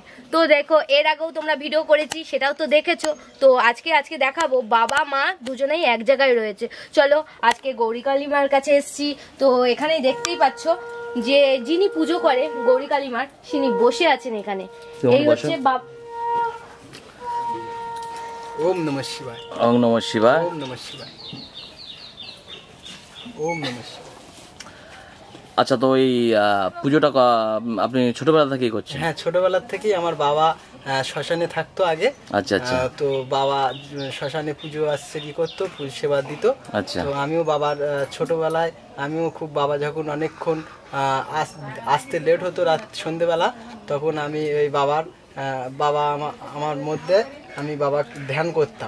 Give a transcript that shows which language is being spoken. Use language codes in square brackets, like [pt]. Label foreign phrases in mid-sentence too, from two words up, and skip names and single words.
[bn] তো দেখো এর আগেও তোমরা ভিডিও করেছি, সেটাও তো দেখেছো। তো আজকে দেখাবো বাবা মা দুজনেই এক জায়গায় রয়েছে। চলো আজকে গৌরী কালী মার কাছে এসেছি। তো এখানেই দেখতেই পাচ্ছ যে যিনি পুজো করে গৌরী কালী মার, তিনি বসে আছেন এখানে। এই হচ্ছে [sa] ওম নমঃ শিবায়। ওম নমঃ শিবায়। ওম নমঃ শিবায়। ওম নমঃ শিবায়। [bn] আচ্ছা, তো এই পুজোটা আপনি ছোটবেলা থেকেই করছেন? হ্যাঁ, ছোটবেলার থেকেই আমার বাবা শ্মশানে থাকতো আগে। আচ্ছা আচ্ছা। তো বাবা শ্মশানে পুজো আসছে কি করতো, সেবা দিত। আচ্ছা। তো আমিও বাবার ছোটবেলায় আমিও খুব, বাবা যখন অনেকক্ষণ আসতে লেট হতো রাত সন্ধেবেলা, তখন আমি ওই বাবা আমার মধ্যে আমি বাবা ধ্যান করতাম।